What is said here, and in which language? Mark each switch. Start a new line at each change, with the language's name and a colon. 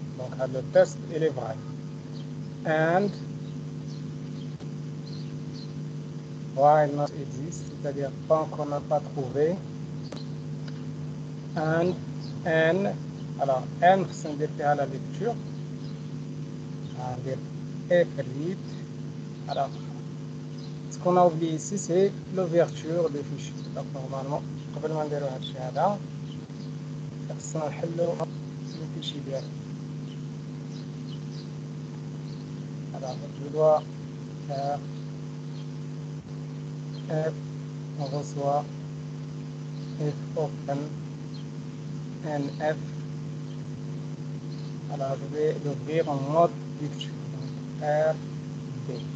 French: Donc le test il est vrai. And while not exist, c'est-à-dire tant qu'on n'a pas trouvé. And n, alors n c'est à la lecture. On va dire f read. Alors ce qu'on a oublié ici c'est l'ouverture des fichiers. Donc normalement
Arabic: قبل ما نديرو هاد الشيء هذا خصنا نحلو الفيشي ديالنا.
French: Alors je dois faire f, on reçoit f open nf Alors, je vais l'ouvrir en mode lecture. Donc, R, D.